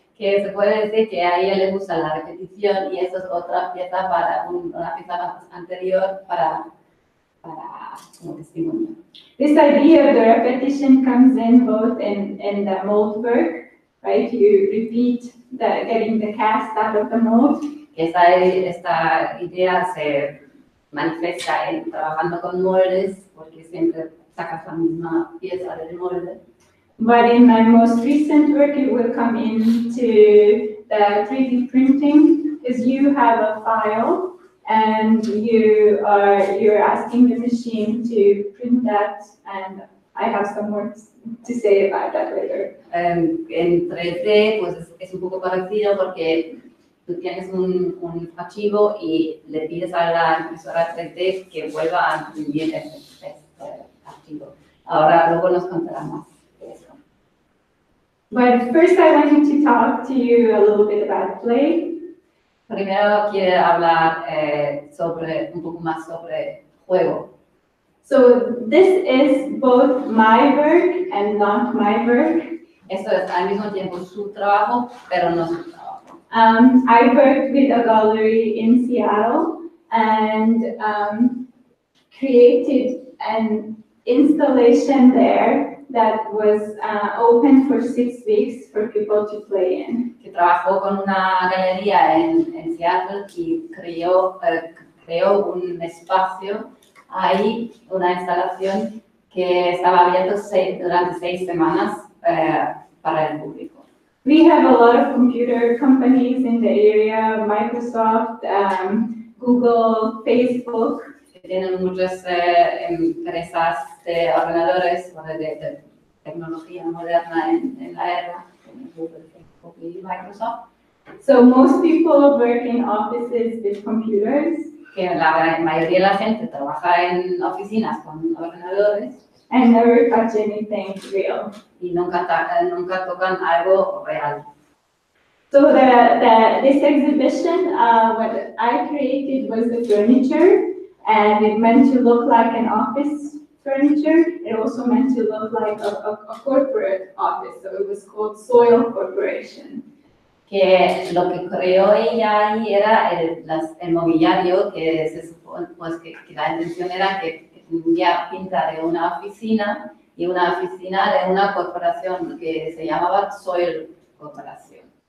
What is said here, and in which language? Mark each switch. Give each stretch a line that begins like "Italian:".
Spanish: Que se puede decir que a ella le gusta la repetición y eso es otra pieza una pieza más anterior para como testimonio.
English: This idea of the repetition comes in both in the mold work, right? You repeat getting the cast out of the mold.
Spanish: Esta idea se manifiesta trabajando con moldes, porque siempre sacas la misma pieza del molde.
English: But in my most recent work, it will come into the 3D printing, because you have a file and you're asking the machine to print that, and I have some more to say about that later.
Spanish: En 3D, pues es un poco parecido porque tú tienes un archivo y le pides a la impresora 3D que vuelva a imprimir este archivo. Ahora luego nos contará más de eso.
English: But first I wanted to talk to you a little bit about play.
Spanish: Primero quiero hablar un poco más sobre juego.
English: So this is both my work and not my work.
Spanish: Esto es al mismo tiempo su trabajo, pero no su trabajo.
English: I worked with a gallery in Seattle and created an installation there that was open for 6 weeks for people to play in.
Spanish: Que trabajó con una galería en Seattle y creó un espacio ahí, una instalación que estaba abierto durante 6 semanas para el público.
English: We have a lot of computer companies in the area, Microsoft, Google, Facebook.
Spanish: Tienen muchas empresas de ordenadores o de tecnología moderna en la era, como Google, Facebook y Microsoft.
English: So most people work in offices with computers.
Spanish: Que la mayoría de la gente trabaja en oficinas con ordenadores.
English: And never touch anything real.
Spanish: Y nunca tocan algo real.
English: So this exhibition, what I created was the furniture, and it meant to look like an office furniture. It also meant to look like a corporate office, so it was called Soil Corporation.
Spanish: Que lo que creó ella ahí era el mobiliario, que se supone, pues que la intención era que tendría pinta de una oficina y una oficina de una corporación que se llamaba Soil Corporación.